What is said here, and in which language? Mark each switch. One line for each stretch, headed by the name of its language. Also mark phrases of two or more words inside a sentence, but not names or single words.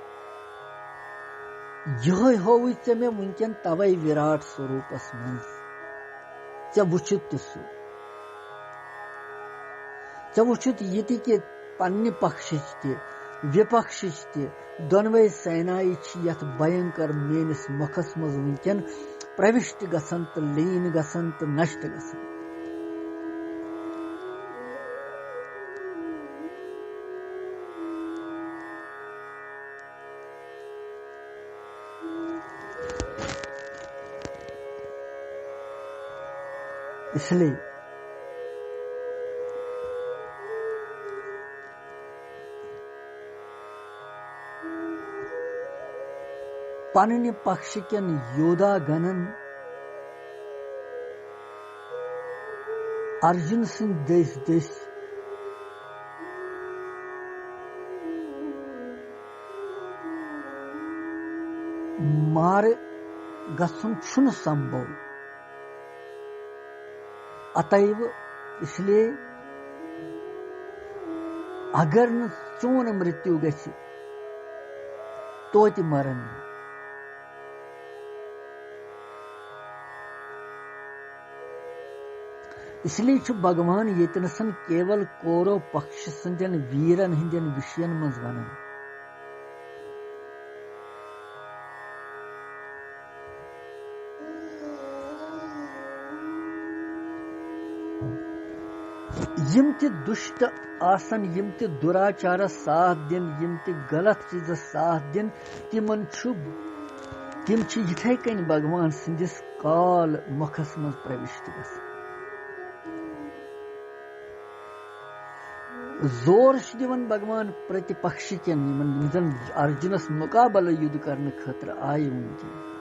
Kashmiri: یِہوے ہووُے ژےٚ مےٚ وٕنکٮ۪ن توے وِراٹ سوروٗپس منٛز ژےٚ وٕچھُتھ تہِ سُہ ژےٚ وٕچھُتھ یہِ تہِ کہِ پننہِ پکشٕچ تہِ وِپکشٕچ تہِ دۄنوے سینایہِ چھِ یتھ بھینکر میٲنِس مۄکھس منٛز وٕنکٮ۪ن پروشٹ گژھان تہٕ لیٖن گژھان تہٕ نشٹ گژھان
Urdu: اس لیے
Kashmiri: پننہِ پکشہِ کٮ۪ن یودا گنن ارجُن سٕنٛدۍ دٔسۍ دٔسۍ مارٕ گژھُن چھُنہٕ سمبھو اتیو
Urdu: اس لیے
Kashmiri: اگر نہٕ چون مرتیو گژھِ توتہِ مرن نہٕ
Urdu: اس لیے
Kashmiri: چھُ بھگوان ییٚتنسن کیول کورو پکش سٕنٛدٮ۪ن ویرن ہٕنٛدٮ۪ن وشین منٛز ونان یِم تہِ دُشت آسن یِم تہِ دُراچارس ساتھ دِن یِم تہِ غلط چیٖزس ساتھ دِن تِم چھِ یِتھے کٔنۍ بھگوان سٕنٛدِس کال مۄکھس منٛز پروشٹ گژھان زور دِوان بھگوان پرتِپکشی کٮ۪ن یِمن زن ارجُنس مُقابلہٕ یُدھ کرنہٕ خٲطرٕ آیہِ وٕنکٮ۪ن